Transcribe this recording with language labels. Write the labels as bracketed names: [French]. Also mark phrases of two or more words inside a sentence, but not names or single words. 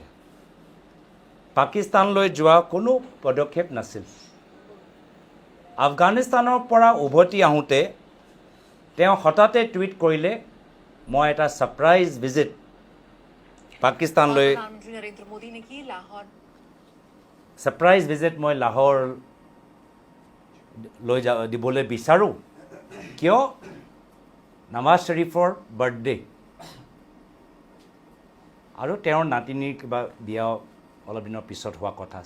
[Assamese] পাকিস্তানলৈ যোৱা কোনো পদক্ষেপ নাছিল। আফগানিস্তানৰ পৰা উভতি আহোঁতে তেওঁ হঠাতে টুইট কৰিলে, মই এটা [English] surprise visit [Assamese] পাকিস্তানলৈ, [Hindi] प्रधानमंत्री नरेंद्र मोदी ने की लाहौर [English] surprise visit [Assamese] মই লাহোৰ দিবলৈ বিচাৰোঁ। কিয়? নৱাজ শ্বৰীফৰ বাৰ্থডে। আৰু তেওঁৰ নাতিনীৰ কিবা বিয়া অলপ দিনৰ পিছত হোৱা কথা আছে।